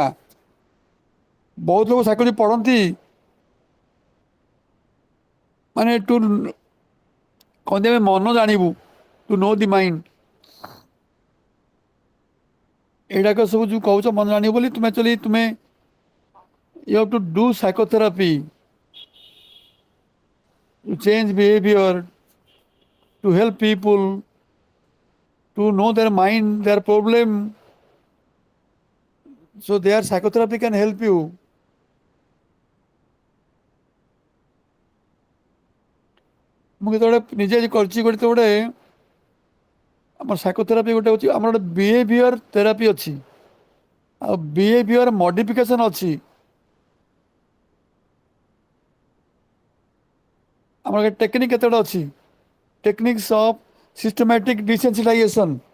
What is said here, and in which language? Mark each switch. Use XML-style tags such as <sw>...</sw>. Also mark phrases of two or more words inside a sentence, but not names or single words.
<or>ବହୁତ ଲୋକ ସାଇକୋଲୋଜି ପଢ଼ନ୍ତି ମାନେ କହନ୍ତି ଆମେ ମନ ଜାଣିବୁ,</or> <en>to know the mind.</en> <or>ଏଇଟାକ ସବୁ ଯେଉଁ କହୁଛ ମନ ଜାଣିବୁ ବୋଲି, ତୁମେ ଆକ୍ଚୁଆଲି ତୁମେ</or> <en>you have to do psychotherapy to change behavior, to help people, to know their mind, their problem. So their psychotherapy can help you.</en> <or>ମୁଁ କେତେବେଳେ ନିଜେ କରିଛି ଗୋଟେ ଆମର ସାଇକୋଥେରାପି ଗୋଟେ ଅଛି, ଆମର ଗୋଟେ</or> <en>behavior therapy</en> <or>ଅଛି, ଆଉ</or> <en>behavior modification</en> <or>ଅଛି। ଆମର ଟେକ୍ନିକ୍ କେତେ ଗୁଡ଼ା ଅଛି,</or> <en>techniques of systematic desensitization.</en>